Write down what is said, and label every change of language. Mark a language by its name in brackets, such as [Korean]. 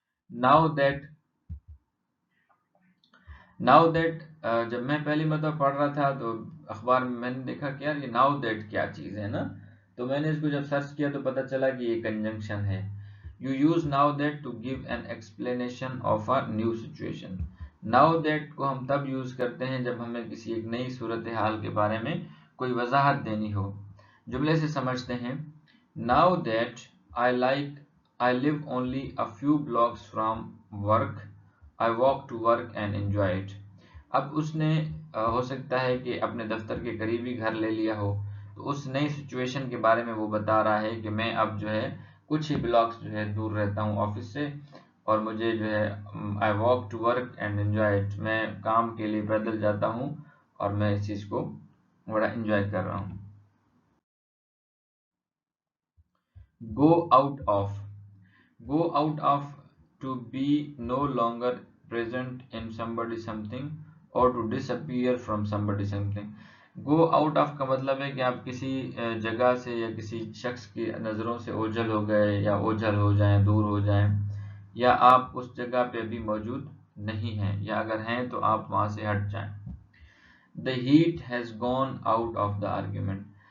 [Urdu] Now that جب میں پہلی مرتبہ پڑھ رہا تھا تو اخبار میں نے دیکھا کہ یار یہ ناؤ دیٹ کیا چیز ہے نا، تو میں نے اس کو جب سرچ کیا تو پتہ چلا کہ یہ کنجنکشن ہے. [English] You use now that to give an explanation of a new situation. [Urdu] Now that کو ہم تب یوز کرتے ہیں جب ہمیں کسی ایک نئی صورتحال کے بارے میں کوئی وضاحت دینی ہو. جملے سے سمجھتے ہیں. [English] Now that I live only a few blocks from work, I walk to work and enjoy it. [Urdu] اب اس نے ہو سکتا ہے کہ اپنے دفتر کے قریب ہی گھر لے لیا ہو، تو اس نئی سچویشن کے بارے میں وہ بتا رہا ہے کہ میں اب جو ہے کچھ ہی بلاکس جو ہے دور رہتا ہوں آفس سے، اور مجھے جو ہے [English] I walk to work and enjoy it، [Urdu] میں کام کے لیے پیدل جاتا ہوں اور میں اس چیز کو بڑا انجوائے کر رہا ہوں. [English] Go out of. Go out of, to be no longer present in somebody something or to disappear from somebody something. [Urdu] Go out of کا مطلب ہے کہ آپ کسی جگہ سے یا کسی شخص کی نظروں سے اوجھل ہو گئے، یا اوجھل ہو جائیں، دور ہو جائیں، یا آپ اس جگہ پہ ابھی موجود نہیں ہیں، یا اگر ہیں تو آپ وہاں سے ہٹ جائیں. [English] The heat has gone out of the argument.